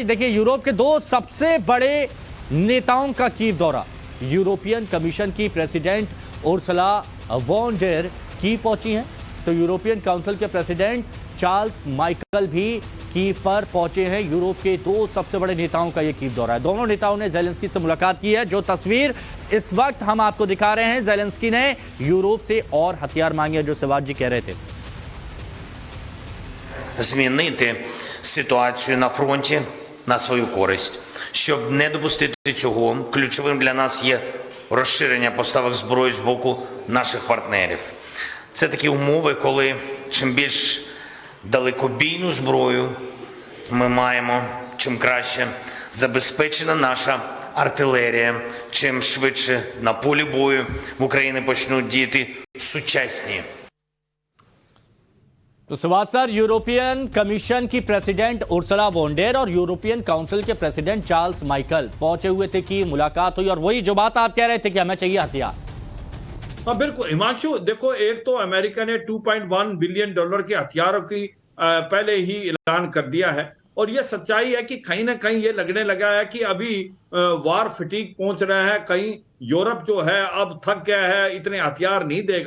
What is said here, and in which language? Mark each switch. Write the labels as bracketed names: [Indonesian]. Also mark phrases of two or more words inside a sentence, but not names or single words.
[Hindi] देखिए, यूरोप के 2 सबसे बड़े नेताओं का कीव दौरा, यूरोपियन कमीशन की प्रेसिडेंट उर्सुला वॉन डेर कीव पहुंची हैं, तो यूरोपियन काउंसिल के प्रेसिडेंट चार्ल्स माइकल भी कीव पर पहुंचे हैं। यूरोप के 2 सबसे बड़े नेताओं का यह कीव दौरा है। दोनों नेताओं ने जेलेंस्की से मुलाकात की है। जो तस्वीर इस वक्त हम आपको दिखा रहे हैं, जेलेंस्की ने यूरोप से और हथियार मांगे, जो सिवाज जी कह रहे थे। [Ukrainian] Змінити ситуацію на фронті на свою користь. Щоб не допустити цього, ключовим для нас є розширення поставок зброї з боку наших партнерів. Це такі умови, коли чим більш далекобійну зброю ми маємо, чим краще забезпечена наша артилерія, чим швидше на полі бою в Україні почнуть діяти сучасні. [Hindi] तो सिवाज सर, यूरोपियन कमीशन की प्रेसिडेंट उर्सुला वॉन डेर और यूरोपियन काउंसिल के प्रेसिडेंट चार्ल्स माइकल पहुंचे हुए थे कि मुलाकात हुई, और वही जो बात आप कह रहे थे कि हमें चाहिए हथियार। हाँ बिल्कुल हिमांशु, देखो, एक तो अमेरिका ने $2.1 बिलियन के हथियारों की पहले ही ऐलान कर दिया है, और ये सच्चाई है कि कहीं ना कहीं ये लगने लगा है कि अभी [English] war fatigue [Hindi] पहुंच रहा है, कहीं यूरोप जो है अब थक गया है, इतने हथियार नहीं देगा।